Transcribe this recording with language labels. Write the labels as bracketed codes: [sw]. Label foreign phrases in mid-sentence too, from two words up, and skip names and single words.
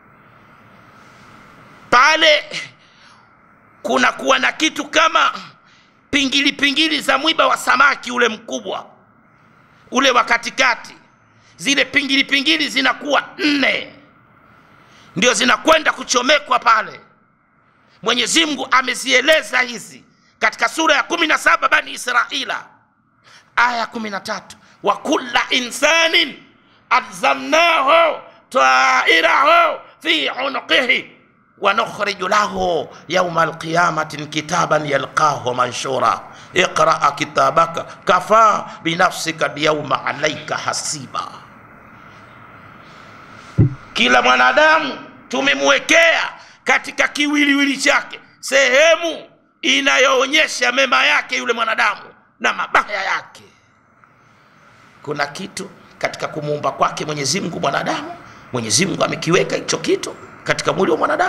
[sw] Pale kuna kuwa na kitu kama pingili za mwiba wa samaki ule mkubwa, ule wa katikati. Zile pingili zinakuwa 4, ndio zinakwenda kuchomekwa pale. Mwenyezi Mungu amezieleza hizi katika sura ya 17 Bani Israila, aya 13, [ar] وكل إنسان ألزمناه طائره في عنقه ونخرج له يوم القيامة كتابا يلقاه منشورا اقرأ كتابك كفى بنفسك اليوم عليك حسيبا. [sw] Kila mwanadamu tumemwekea katika kiwiliwili chake sehemu inayoonyesha mema yake yule mwanadamu na mabaya yake. Kuna kitu katika kumuumba kwake Mwenyezi Mungu mwanadamu, Mwenyezi Mungu amekiweka hicho kitu katika mwili wa mwanadamu.